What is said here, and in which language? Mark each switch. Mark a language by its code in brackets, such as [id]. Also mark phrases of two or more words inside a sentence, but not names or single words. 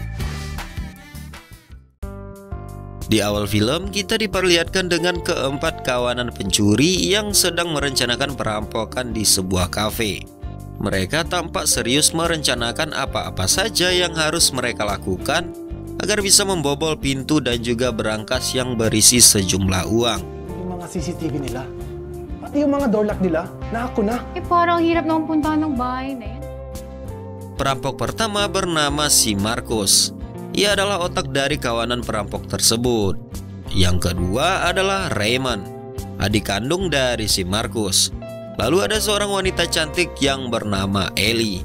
[id] Di awal film kita diperlihatkan dengan keempat kawanan pencuri yang sedang merencanakan perampokan di sebuah kafe. Mereka tampak serius merencanakan apa-apa saja yang harus mereka lakukan agar bisa membobol pintu dan juga berangkas yang berisi sejumlah uang. [tl] Yung mga CCTV nila, pati yung mga [en] door lock [tl] nila, naako na. Parang hirap naman puntahan ng bahay na yan. [id] Perampok pertama bernama si Marcos. Ia adalah otak dari kawanan perampok tersebut. Yang kedua adalah Raymond, adik kandung dari si Marcos. Lalu ada seorang wanita cantik yang bernama Ellie.